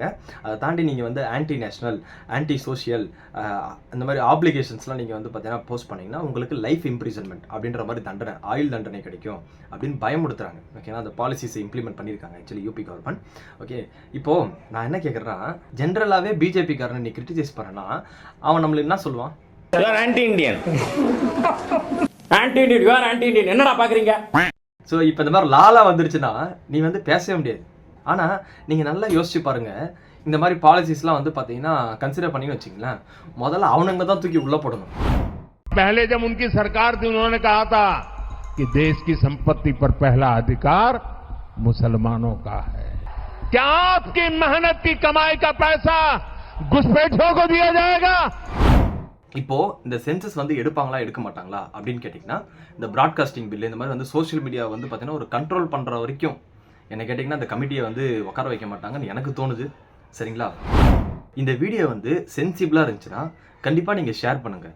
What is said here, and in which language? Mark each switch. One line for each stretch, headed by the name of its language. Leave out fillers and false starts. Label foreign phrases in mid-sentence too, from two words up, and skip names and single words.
Tamil: அதை தாண்டி நீங்கள் வந்து
English: anti national, anti social
Tamil: இந்த மாதிரி ஆப்ளிகேஷன்ஸ்லாம் நீங்கள் வந்து பார்த்தீங்கன்னா போஸ்ட் பண்ணிங்கன்னா உங்களுக்கு
English: life imprisonment
Tamil: அப்படின்ற மாதிரி தண்டனை, ஆயுள் தண்டனை கிடைக்கும் அப்படின்னு பயமுடுத்துறாங்க. ஓகேங்களா? அந்த பாலிசிஸை இம்ப்ளிமெண்ட் பண்ணியிருக்காங்க
English: actually UP government.
Tamil: ஓகே, இப்போது நான் என்ன கேட்குறேன்னா, ஜென்ரலாகவே பிஜேபிக்காரனை நீ கிரிட்டிசைஸ் பண்ணனா அவன் நம்மளுக்கு என்ன சொல்லுவான்?
English: You are anti Indian. Anti Indian, you are anti Indian.
Tamil: என்னடா பாக்குறீங்க? ஸோ இப்போ இந்த மாதிரி லாலா வந்துருச்சுன்னா நீ வந்து பேசவே முடியாது. ஆனால் நீங்கள் நல்லா யோசிச்சு பாருங்கள், இந்த மாதிரி பாலிசிஸ்லாம் வந்து பார்த்தீங்கன்னா கன்சிடர் பண்ணி வச்சிங்களேன், முதல்ல அவனுங்க தான் தூக்கி உள்ளே போடணும்.
Hindi: पहले जब उनकी सरकार थी उन्होंने कहा था कि देश की संपत्ति पर पहला अधिकार मुसलमानों का है। क्या आपकी मेहनत की कमाई का पैसा घुसपैठियों को दिया जाएगा?
Tamil: இப்போ இந்த சென்சஸ் வந்து எடுப்பாங்களா எடுக்க மாட்டாங்களா அப்படின்னு கேட்டிங்கன்னா, இந்த
English: broadcasting bill
Tamil: இந்த மாதிரி வந்து
English: social media
Tamil: வந்து பார்த்தீங்கன்னா ஒரு கண்ட்ரோல் பண்ணுற வரைக்கும் என்ன கேட்டிங்கன்னா அந்த கமிட்டியை வந்து உட்கார வைக்க மாட்டாங்கன்னு எனக்கு தோணுது. சரிங்களா? இந்த வீடியோ வந்து சென்சிபிளாக இருந்துச்சுன்னா கண்டிப்பாக நீங்கள் ஷேர் பண்ணுங்கள்.